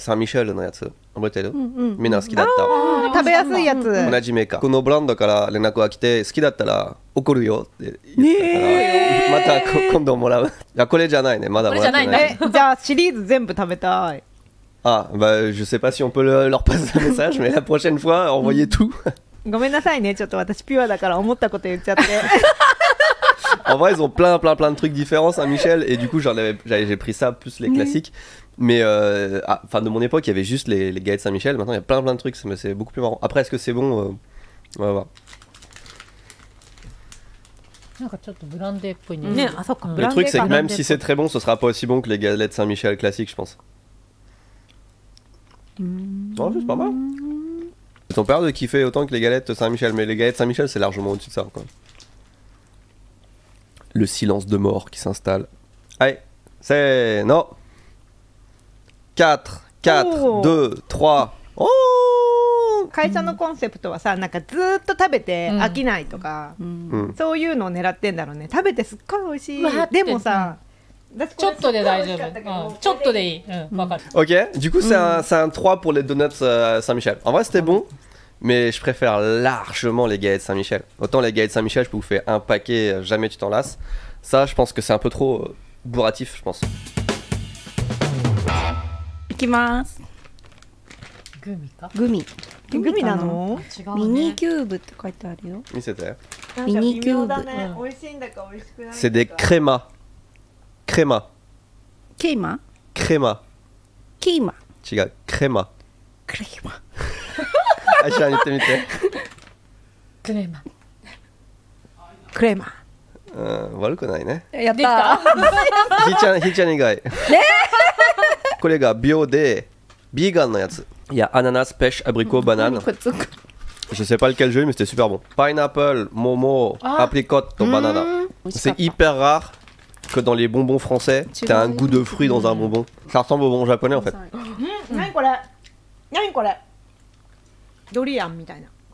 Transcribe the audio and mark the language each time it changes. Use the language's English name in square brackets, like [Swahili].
[Japanese] Saint-Michel のやつ覚えてる？みんな好きだった食べやすいやつ同じメーカーこのブランドから連絡が来て好きだったら怒るよって言ったからまた今度もらういやこれじゃないねまだもらってないこれじゃないんだじゃあシリーズ全部食べたい [French] Ah bah je sais pas si on peut leur passer un message mais la prochaine fois envoyez tout [Japanese] ごめんなさいねちょっと私ピュアだから思ったこと言っちゃって [French] En vrai, ils ont plein de trucs différents, Saint-Michel, et du coup, j'ai pris ça plus les classiques. Mais enfin, de mon époque, il y avait juste les galets de Saint-Michel. Maintenant, il y a plein de trucs, mais c'est beaucoup plus marrant. Après, est-ce que c'est bon? On va voir. [Japanese] なんかちょっとブランデーっぽいね。ね、あ、そっか。ブ [French] Le [Japanese] ランデー [French] truc, c'est [Japanese] か [French] que même si c'est très bon, ce sera pas aussi bon que les galettes Saint-Michel classiques, je pense. Non, c'est pas mal. C'est ton père de kiffer autant que les galettes Saint-Michel, mais les galettes Saint-Michel, c'est largement au-dessus de ça, quoi. Le silence de mort qui s'installe. Allez, c'est... Non. 4, 4, 2, 3. Oh! [Japanese] 会社のコンセプトはさ、なんかずーっと食べて飽きないとか、そういうのを狙ってんだろうね。食べてすっごい美味しい。でもさ、ちょっとで大丈夫。ちょっとでいい。わかる。 [French] Ok, du coup, c'est un 3 pour les donuts Saint-Michel. En vrai, c'était bon, mais je préfère largement les galettes Saint-Michel. Autant les galettes Saint-Michel, je peux vous faire un paquet, jamais tu t'en lasses. Ça, je pense que c'est un peu trop bourratif, je pense. [Japanese] いきます。グミか。グミ。グミなの？違うね。ミニキューブって書いてあるよ。 [French] Oui, c'était. [Japanese] なんか微妙だね。美味しいんだか美味しくないんだか。 [French] C'est des crémas. Créma. [Japanese] ケイマ？ [French] Créma. [Japanese] キーマ。違う、créma. クレイマ。あ、じゃあ言ってみて。クレーマ。クレーマー。悪くないね。やっできた。ひーちゃん以外。これがbioで、ビーガンのやつ。 [French] Il y a ananas, pêche, abricot, banane. [Japanese] くっつく。 [French] Je sais pas lequel j'ai eu, mais c'était super bon. [English] Pineapple, momo, apricot, banana. [French] C'est hyper rare que dans les bonbons français, t'as un goût de fruit dans un bonbon. Ça ressemble aux bonbons japonais en fait. [Japanese] 何これ？何これ？ドリアンみたいな。